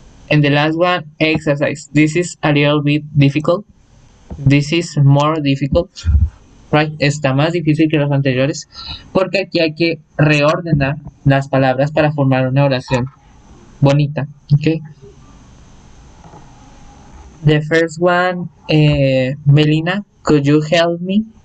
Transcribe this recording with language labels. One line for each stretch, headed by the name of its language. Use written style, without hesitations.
English: And the last one, exercise. This is a little bit difficult. This is more difficult. Right?
Spanish: Está más difícil que los anteriores porque aquí hay que reordenar las palabras para formar una oración bonita.
English: Okay. The first one, Melina, could you help me?